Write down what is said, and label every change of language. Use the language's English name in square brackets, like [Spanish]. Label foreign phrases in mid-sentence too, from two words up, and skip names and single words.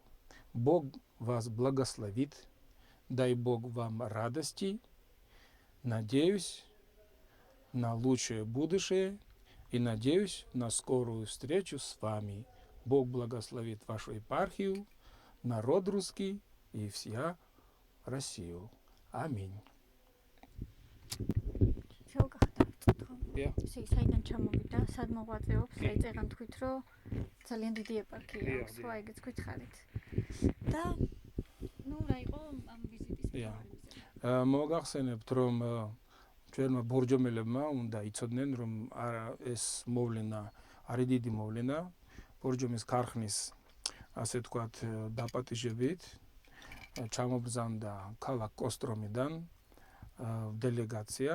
[Russian] Бог вас благословит, дай Бог вам радости, надеюсь на лучшее будущее и надеюсь на скорую встречу с вами. Бог благословит вашу епархию, народ русский и вся Россию. Аминь. [Georgian] ისე საიდან ჩამოვიდა, სად მოღვაწეობს, წაიწერან თქვით, რომ ძალიან დიდი ეპარქია აქვს, ხო, ეგეც გითხარით. და ნუ რა იყო ამ ვიზიტის მთავარი? მოგახსენებთ, რომ ჩვენმა ბორჯომელებმა უნდა იცოდნენ, რომ ეს მოვლენა არის დიდი მოვლენა, ბორჯომის ქარხნის, ასე თქვათ, დაპატიჟებით ჩამობრძანდა ქალაქ კოსტრომიდან დელეგაცია.